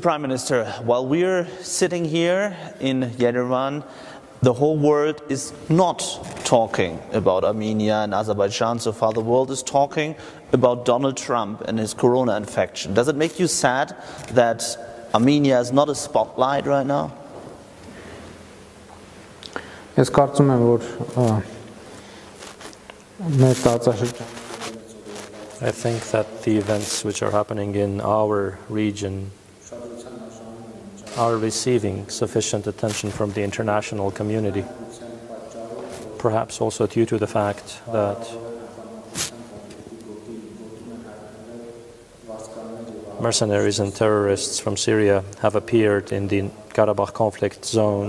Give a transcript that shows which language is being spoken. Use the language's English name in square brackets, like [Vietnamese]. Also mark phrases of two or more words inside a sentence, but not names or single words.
[English] Prime Minister, while we are sitting here in Jerewan, the whole world is not talking about Armenia and Azerbaijan. So far the world is talking about Donald Trump and his corona infection. Does it make you sad that Armenia is not a spotlight right now? [Armenian] Ես կարծում եմ, որ մեր տարածաշրջանը [English] I think that the events which are happening in our region are receiving sufficient attention from the international community, perhaps also due to the fact that mercenaries and terrorists from Syria have appeared in the Karabakh conflict zone.